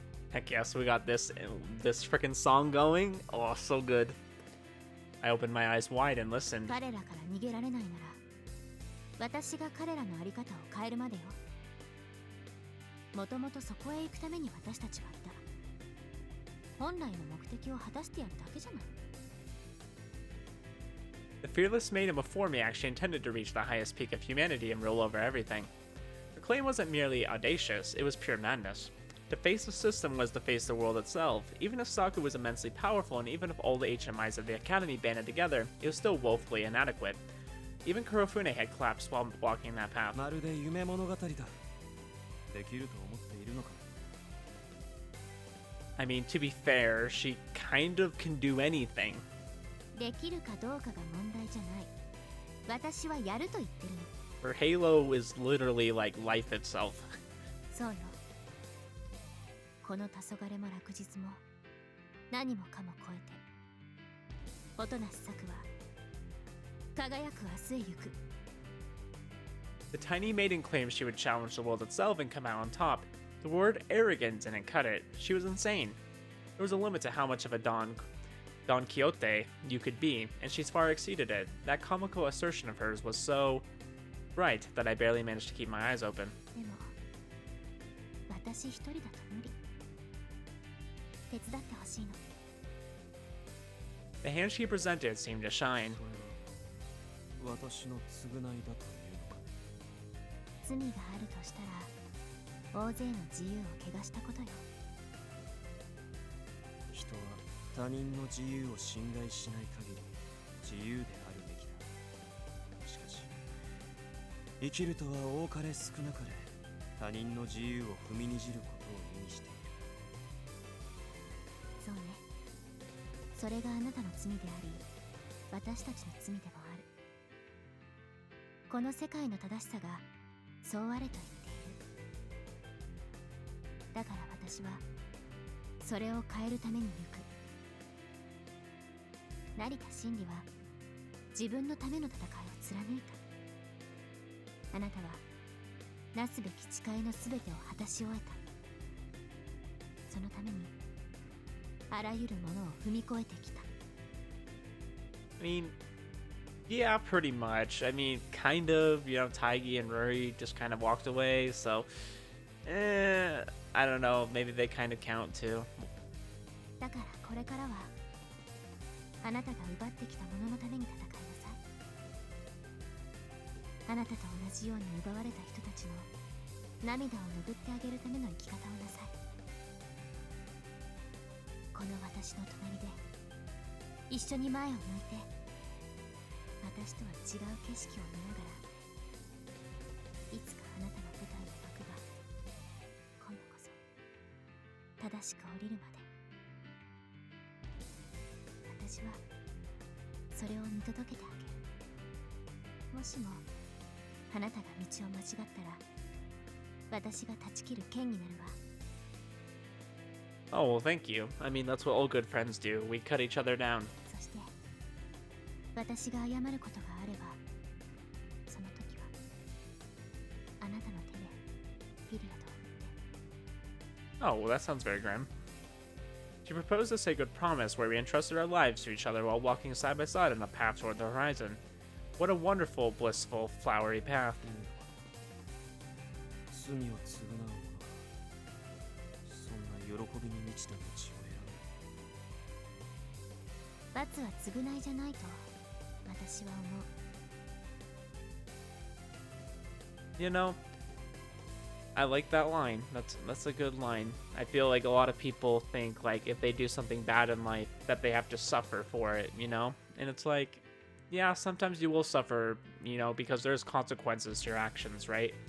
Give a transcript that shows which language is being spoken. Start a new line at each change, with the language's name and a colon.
English: Heck yes, we got this freaking song going. Oh, so good. I opened my eyes wide and listened.
Japanese: 彼らから逃げられないなら、私が彼らのあり方を変えるまでよ。もともとそこへ行くために私たちはいた。本来の目的を果たしてやるだけじゃない。
English: The fearless maiden before me actually intended to reach the highest peak of humanity and rule over everything. Her claim wasn't merely audacious, it was pure madness. To face the system was to face the world itself. Even if Saku was immensely powerful and even if all the HMIs of the Academy banded together, it was still woefully inadequate. Even Kurofune had collapsed while blocking that path.
Japanese: まるで夢物語だ。できると思っているのか。
English: I mean, to be fair, she kind of can do anything.
Japanese: できるかどうかが問題じゃない。私はやると言ってるの。
English: Her halo is literally like life itself.
Japanese: そうよ。この黄昏も落日も何もかも超えて音無作は輝く明日へ行く。
English: The tiny maiden claimed she would challenge the world itself and come out on top. The word arrogant didn't cut it. She was insane. There was a limit to how much of a Don Quixote you could be, and she's far exceeded it. That comical assertion of hers was so bright that I barely managed to keep my eyes open.
Japanese: でも私一人だと無理。手伝ってほしいの。
English: The hand she presented seemed to shine.
Japanese: それは私の償いだというのかね。罪があるとしたら大勢の自由を汚したことよ。人は他人の自由を侵害しない限り自由であるべきだ。しかし生きるとは多かれ少なかれ他人の自由を踏みにじることを意味している。そうね。それがあなたの罪であり私たちの罪でもある。この世界の正しさがそうあれと言っている。だから私はそれを変えるために行く。成田真理は自分のための戦いを貫いた。あなたはなすべき誓いのすべてを果たし終えた。そのためにあらゆるものを踏み越えてきた。
English: I mean, yeah, pretty much. I mean, kind of, you know, Taggy and Ruri just kind of walked away, so, I don't know, maybe they kind of count too.
Japanese: だからこれからはあなたが奪ってきたもののために戦いなさい。あなたと同じように奪われた人たちの涙を拭ってあげるための生き方をなさい。この私の隣で一緒に前を向いて私とは違う景色を見ながらいつかあなたの舞台の幕が今度こそ正しく降りるまで私はそれを見届けてあげる。もしもあなたが道を間違ったら私が断ち切る剣になるわ。
English: Oh, well, thank you. I mean, that's what all good friends do. We cut each other down.
Japanese: そして私が謝ることがあればその時はあなたの手でピリオドを打って。
English: Oh, well, that sounds very grim. She proposed a sacred promise where we entrusted our lives to each other while walking side by side on the path toward the horizon. What a wonderful, blissful, flowery path.
Japanese: 罪を償う者がそんな喜びに満ちた道を選罰は償いじゃないと私は思う。
English: You know, I like that line. That's a good line. I feel like a lot of people think like if they do something bad in life that they have to suffer for it, you know? And it's like, yeah, sometimes you will suffer, you know, because there's consequences to your actions, right?